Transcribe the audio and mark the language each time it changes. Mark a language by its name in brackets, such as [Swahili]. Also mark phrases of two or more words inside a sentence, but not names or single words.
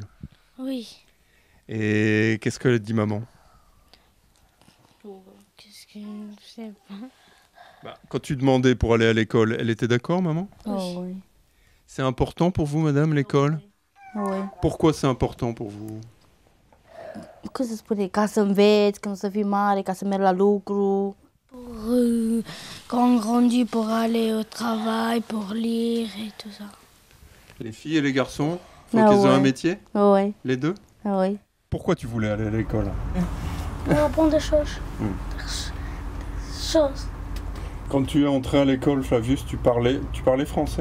[French] Oui. Et qu'est-ce qu'elle a dit, maman ? Qu'est-ce que je sais pas. Quand tu demandais pour aller à l'école, elle était d'accord, maman ? Oh oui. C'est important pour vous, madame, l'école ? Oui. Pourquoi c'est important pour vous ? [Romanian] Cum să spune, ca să înveți, când să fii mare, ca să mergi la lucru. [French] Pour quand on grandit, pour aller au travail, pour lire et tout ça. Les filles et les garçons, faut qu'ils aient un métier ? Oui. Les deux ? Oui. Pourquoi tu voulais aller à l'école ? Pour apprendre des choses. Quand tu es entré à l'école, Flavius, tu parlais français ?